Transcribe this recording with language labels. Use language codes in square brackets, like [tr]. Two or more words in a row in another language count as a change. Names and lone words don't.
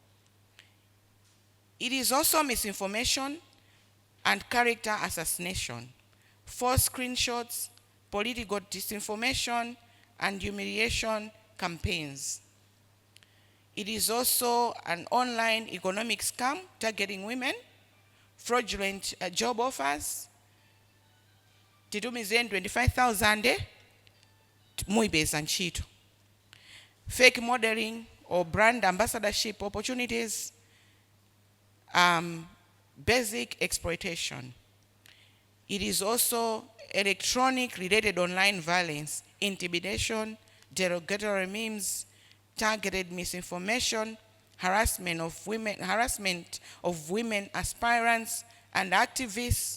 [en] It is also misinformation and character assassination, false screenshots, political disinformation, and humiliation campaigns. It is also an online economic scam targeting women, fraudulent job offers, [ny] titumizeni 25,000 muibeza ntchito, [en] fake modeling or brand ambassadorship opportunities, basic exploitation. It is also electronic related online violence, intimidation, derogatory memes, targeted misinformation, harassment of women aspirants and activists.